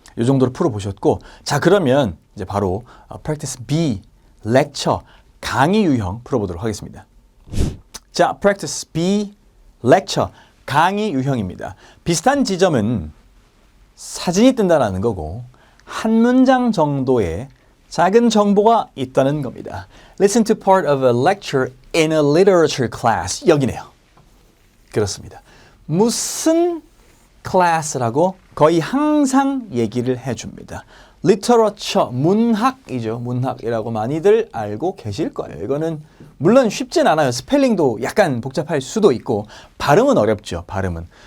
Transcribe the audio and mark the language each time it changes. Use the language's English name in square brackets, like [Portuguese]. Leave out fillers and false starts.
[Korean] 이 정도로 풀어보셨고 자 그러면 이제 바로 [English] practice B, lecture, [Korean] 강의 유형 풀어보도록 하겠습니다. 자, [English] practice B, lecture, [Korean] 강의 유형입니다. 비슷한 지점은 사진이 뜬다라는 거고 한 문장 정도의 작은 정보가 있다는 겁니다. [English] Listen to part of a lecture in a literature class. [Korean] 여기네요. 그렇습니다. 무슨 클래스라고 거의 항상 얘기를 해줍니다. literature, 문학이죠. 문학이라고 많이들 알고 계실 거예요. 이거는 물론 쉽진 않아요. 스펠링도 약간 복잡할 수도 있고 발음은 어렵죠. 발음은.